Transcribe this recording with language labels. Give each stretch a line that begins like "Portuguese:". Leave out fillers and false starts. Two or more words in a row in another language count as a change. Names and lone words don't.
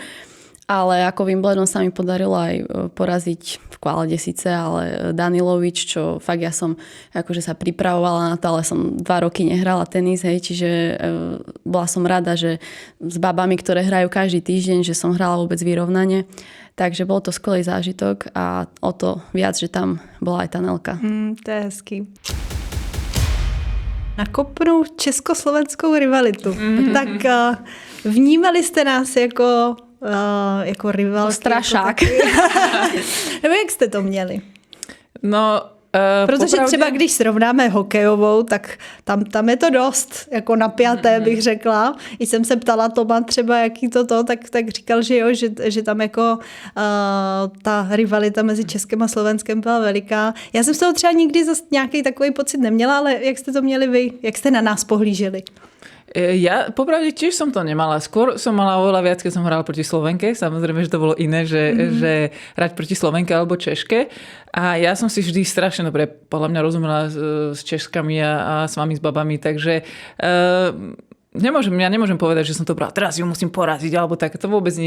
Slovak: Ale ako Wimbledon sa mi podarilo aj poraziť v kvalde síce, ale Danilovič, čo fakt ja som akože sa pripravovala na to, ale som 2 roky nehrala tenis, hej, čiže bola som rada, že s babami, ktoré hrajú každý týždeň, že som hrala vôbec vyrovnanie. Takže bol to skvelý zážitok a o to viac, že tam bola aj tá Nelka.
Czech: To je hezký. Nakopnou československou rivalitu. Tak vnímali jste nás jako rivalky? Strašák. Nebo jak jste to měli? No, protože třeba když srovnáme hokejovou, tak tam je to dost jako napjaté, bych řekla. I jsem se ptala Toma třeba, jaký to, tak říkal, že jo, že tam jako ta rivalita mezi Českem a Slovenskem byla veliká. Já jsem z toho třeba nikdy zase nějaký takový pocit neměla, ale jak jste to měli vy? Jak jste na nás pohlíželi?
Slovak: Ja popravde tiež som to nemala. Skôr som mala oveľa viac, keď som hrala proti Slovenke. Samozrejme, že to bolo iné, že hrať proti Slovenke alebo Češke. A ja som si vždy strašne dobre podľa mňa rozumela s Češkami a s vami, s babami. Takže nemôžem povedať, že som to brala, teraz ju musím poraziť, alebo tak, to vôbec nie.